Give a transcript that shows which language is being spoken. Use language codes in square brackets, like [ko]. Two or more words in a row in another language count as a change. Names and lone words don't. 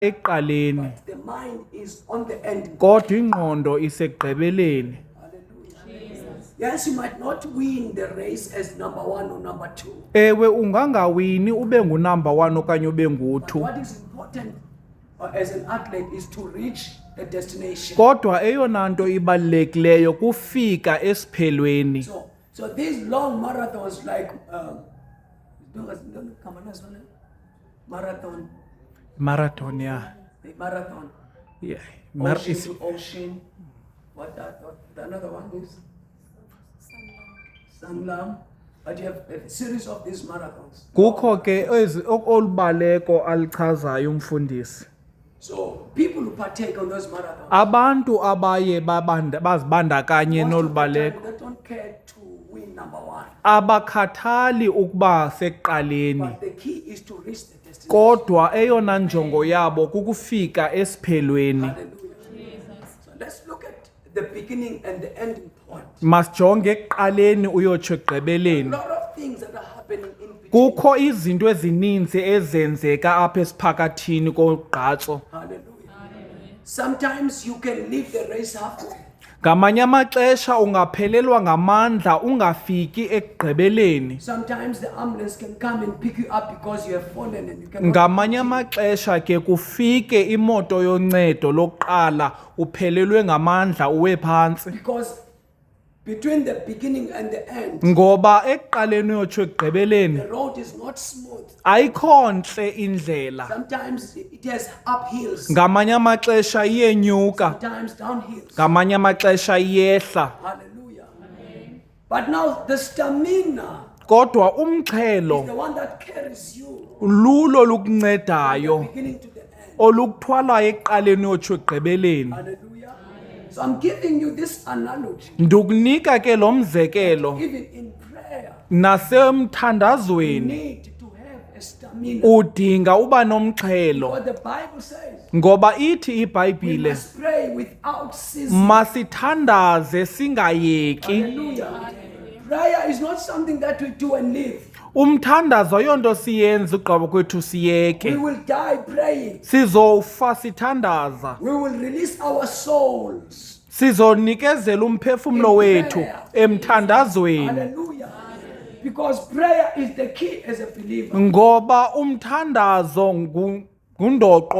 [xh] ekuqaleni [en] but the mind is on the end. [xh] kodwa ingqondo isekugqibeleni. [en] Yes, you might not win the race as number 1 or number 2. [xh] Ewe ungangawini ube ngunumber 1 okanye ube But ngu-2, [en] what is important as an athlete is to reach the destination. [xh] kodwa eyona nto ibalulekileyo kufika esiphelweni. [en] So these long marathons like Marathon, yeah. the marathon, Yeah. ocean to ocean. What the another one is? Sanglam. But you have a series of these marathons. [xh] Kukho ke olubaleko alichazayo umfundisi. [en] So people who partake on those marathons, [xh] Abantu abaye bazibandakanye [en] most of the [xh] nolubaleko [en] time, they don't care to win number 1. [xh] abakhathali ukuba sekuqaleni, [en] But the key is to reach the destination. [xh] kodwa eyona njongo yabo kukufika esiphelweni. [en] Hallelujah. So let's look at the beginning and the ending point. [xh] Masijonge ekuqaleni uyotsho A ekugqibeleni. [en] lot of things that are happening in between. [xh] Kukho izinto ezininzi ezenzeka apha esiphakathini kogqatso. [en] Hallelujah. Sometimes you can leave the race halfway. [xh] Ngamanye amaxesha ungaphelelwa ngamandla ungafiki ekugqibeleni. [en] Sometimes the ambulance can come and pick you up because you have fallen and you cannot. [xh] Ngamanye amaxesha ke kufike imoto yoncedo lokuqala uphelelwe ngamandla uwe phantsi. [en] Because between the beginning and the end, [xh] Ngoba ekuqaleni uyotsho ekugqibeleni [en] the road is not smooth. [xh] ayikho ntle indlela. [en] Sometimes it has uphills, [xh] Ngamanye amaxesha iyenyuka, [en] sometimes downhills. [xh] ngamanye amaxesha iyehla. [en] Hallelujah. But now the stamina [xh] Kodwa is umxhelo [en] the one that carries you [xh] lulo from lukuncediyo [en] the beginning to the end. [xh] olukuthwalayo ekuqaleni uyotsho ekugqibeleni. [en] Hallelujah. So I'm giving you this analogy. [xh] Ndikunika ke lo mzekelo [en] Even in prayer, you [xh] nasemthandazweni [en] need to have a stamina. [xh] udinga uba nomxhelo, [en] What the Bible says, [xh] ngoba ithi we iBhayibhile [en] must pray without ceasing. [xh] masithandaze singayeki. [en] Hallelujah. Prayer is not something that we do and live. [xh] Umthandazo ayonto siyenza ugqiba kwethu We siyeke. [en] will die praying. [xh] Sizofa sithandaza, [en] We will release our souls. [xh] sizonikezela umphefumlo wethu emthandazweni, [en] Hallelujah. Because prayer is the key as a believer. [xh] ngoba umthandazo ngundoqo